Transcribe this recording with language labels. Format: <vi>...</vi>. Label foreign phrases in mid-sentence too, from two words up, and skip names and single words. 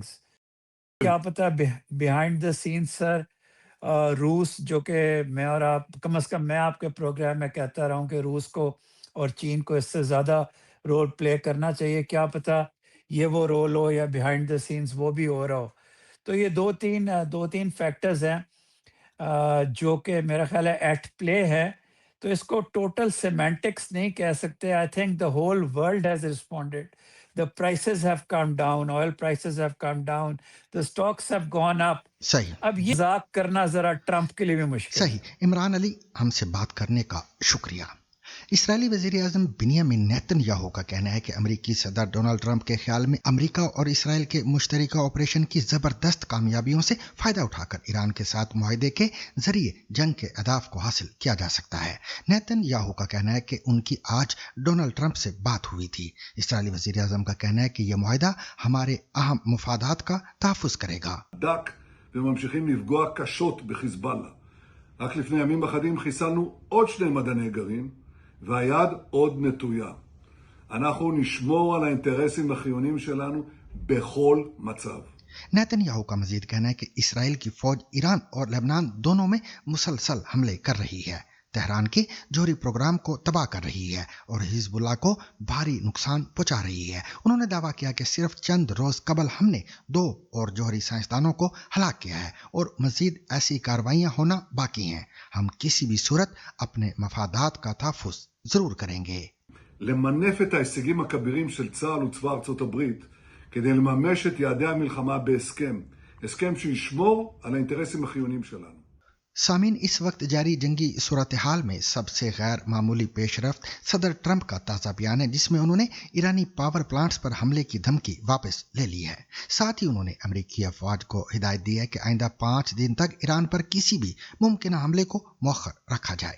<ur>کیا پتہ</ur> <en>behind the scenes</en> <ur>سر روس، جو کہ میں اور آپ کم از کم میں آپ کے پروگرام میں کہتا رہا ہوں کہ روس کو اور چین کو اس سے زیادہ</ur> <en>role play</en> <ur>کرنا چاہیے، کیا پتہ یہ وہ رول ہو یا</ur> <en>behind the scenes</en> <ur>وہ بھی ہو رہا ہو۔ تو یہ دو تین فیکٹرز ہیں جو کہ میرا خیال ہے</ur> <en>at play</en> <ur>ہے۔ تو اس کو</ur> <en>total semantics</en> <ur>نہیں کہہ سکتے،</ur> <en>I think the whole world has responded, the prices have come down, oil prices have come down, the stocks have gone up۔</en> <ur>صحیح، اب یہ مذاق کرنا ذرا ٹرمپ کے لیے بھی مشکل ہے۔ صحیح۔ عمران علی، ہم سے بات کرنے کا شکریہ۔ اسرائیلی وزیر اعظم بنیامین نیتن یاہو کا کہنا ہے کہ امریکی صدر ڈونلڈ ٹرمپ کے خیال میں امریکہ اور اسرائیل کے مشترکہ آپریشن کی زبردست کامیابیوں سے فائدہ اٹھاکر ایران کے ساتھ معاہدے کے ذریعے جنگ کے اہداف کو حاصل کیا جا سکتا ہے है। نیتن یاہو کا کہنا ہے کہ ان کی آج ڈونلڈ ٹرمپ سے بات ہوئی تھی. اسرائیلی وزیر اعظم کا کہنا ہے کہ یہ معاہدہ ہمارے اہم مفادات کا تحفظ کرے گا.</ur> <he>וממשיכים לפגוע קשות בחיזבאללה. רק לפני ימים אחדים חיסלנו עוד 2 מדעני גרעין, והיד עוד נטויה. אנחנו נשמור על האינטרסים החיוניים שלנו בכל מצב.</he> <ur>نیتن یاہو کا مزید کہنا ہے کہ اسرائیل کی فوج ایران اور لبنان دونوں میں مسلسل حملے کر رہی ہے، تہران کے جوہری پروگرام کو تباہ کر رہی ہے اور حزب اللہ کو بھاری نقصان پہنچا رہی ہے है। انہوں نے دعویٰ کیا کہ صرف چند روز قبل ہم نے 2 اور جوہری سائنسدانوں کو ہلاک کیا ہے اور مزید ایسی کارروائیاں ہونا باقی ہیں. ہم کسی بھی صورت اپنے مفادات کا تحفظ ضرور کریں گے.</ur> <he>למנף את ההישגים הכבירים של צה"ל וצבא ארצות הברית כדי לממש את יעדי המלחמה הסכם שישמור על האינטרסים החיוניים שלנו.</he> <ur>ثمین، اس وقت جاری جنگی صورت حال میں سب سے غیر معمولی پیش رفت صدر ٹرمپ کا تازہ بیان ہے، جس میں انہوں نے ایرانی</ur> <en>power plants</en> <ur>پر حملے کی دھمکی واپس لے لی ہے. ساتھ ہی انہوں نے امریکی افواج کو ہدایت دی ہے کہ آئندہ 5 دن تک ایران پر کسی بھی ممکن حملے کو مؤخر رکھا جائے.</ur>